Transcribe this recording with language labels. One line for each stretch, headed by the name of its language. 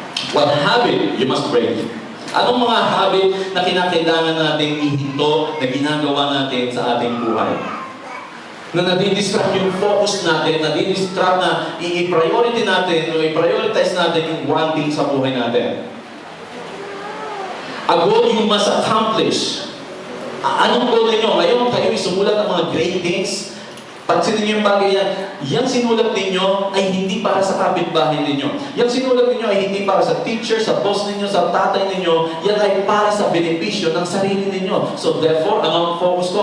English: What habit you must break?
Filipino: Anong mga habit na kinakailangan natin ihinto na ginagawa natin sa ating buhay? Na nadidistract yung focus natin, nadidistract na i-priority natin o i-prioritize natin yung wanting sa buhay natin.
English: A goal you must accomplish.
Filipino: Anong goal ninyo? Ngayon kayo sumulat ng mga great things. Pansinin niyo yung bagay yan. Yung sinulat ninyo ay hindi para sa kapitbahay ninyo. Yung sinulat ninyo ay hindi para sa teacher, sa boss ninyo, sa tatay ninyo. Yan ay para sa benepisyo ng sarili ninyo. So therefore, anong focus ko?